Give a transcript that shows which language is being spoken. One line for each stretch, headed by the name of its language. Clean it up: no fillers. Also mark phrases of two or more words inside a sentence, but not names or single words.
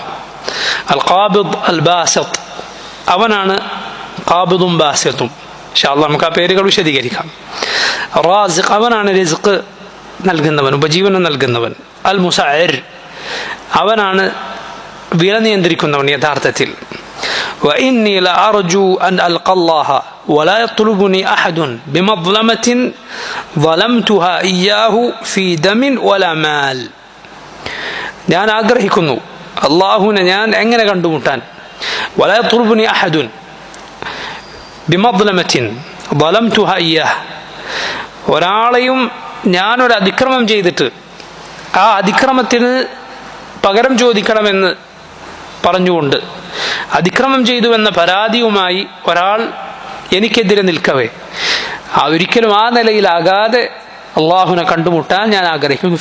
Malayalam: അൽ ഖാബിദ്, അൽ ബാസിത്ത്, അവനാണ് ഖാബിദും ബാസിത്തും.
Arabic: إن شاء الله
Malayalam: നമുക്ക് ആ പേരുകൾ വിശദീകരിക്കാം. റാസിഖ്, അവനാണ് റിസ്ക് നൽകുന്നവൻ, ഉപജീവനം നൽകുന്നവൻ. അൽ മുസഅ്ഇർ, അവനാണ് വില നിയന്ത്രിക്കുന്നവൻ യഥാർത്ഥത്തിൽ.
Arabic: وإني لأرجو أن ألقى الله ولا يطلبني أحد بمظلمة ظلمتها إياه في دم ولا مال.
Malayalam: ഞാൻ ആഗ്രഹിക്കുന്നു അള്ളാഹുവിനെ ഞാൻ എങ്ങനെ കണ്ടുമുട്ടാൻ.
Arabic: ولا يطلبني أحد بمظلمة ظلمتها إياه,
Malayalam: ഒരാളെയും ഞാനൊരു അതിക്രമം ചെയ്തിട്ട് ആ അതിക്രമത്തിന് പകരം ചോദിക്കണമെന്ന് പറഞ്ഞുകൊണ്ട്, അതിക്രമം ചെയ്തു എന്ന പരാതിയുമായി ഒരാൾ എനിക്കെതിരെ നിൽക്കവേ, ഒരിക്കലും ആ നിലയിലാകാതെ അള്ളാഹുവിനെ കണ്ടുമുട്ടാൻ ഞാൻ ആഗ്രഹിക്കുന്നു.